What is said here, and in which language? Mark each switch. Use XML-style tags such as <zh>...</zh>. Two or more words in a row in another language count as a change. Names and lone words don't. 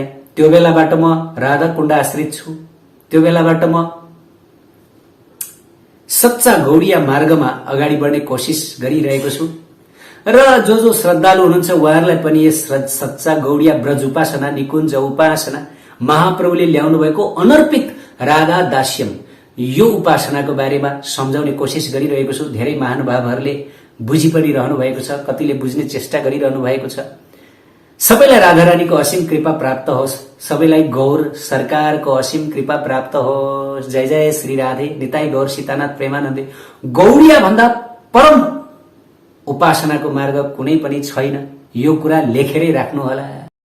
<ne>त्यो बेलाबाट म राधा कुण्ड आश्रित छु। त्यो बेलाबाट म सच्चा गौडिया मार्गमा अगाडि बढ्ने कोसिस गरिरहेको छु र जो श्रद्धालु हुनुहुन्छ उहाँहरूलाई पनि यस सच्चा गौडिया ब्रज उपासना, निकुञ्ज उपासना, महाप्रभुले ल्याउनु भएको अनर्पित राधा दास्यम यो उपासनाको बारेमा सम्झाउने कोसिस गरिरहेको छु। धेरै महानुभावहरूले बुझि पनि रहनु भएको छ, कतिले बुझ्ने चेष्टा गरिरहनु भएको छ। सबैलाई राधा रानीको असीम कृपा प्राप्त होस्, सबैलाई गौर सरकारको असीम कृपा प्राप्त होस्। जय जय श्री राधे, निताई गौर सीतानाथ प्रेमानन्दे। गौडिया भन्दा परम उपासनाको मार्ग कुनै पनि छैन, यो कुरा लेखेरै राख्नु होला।</ne>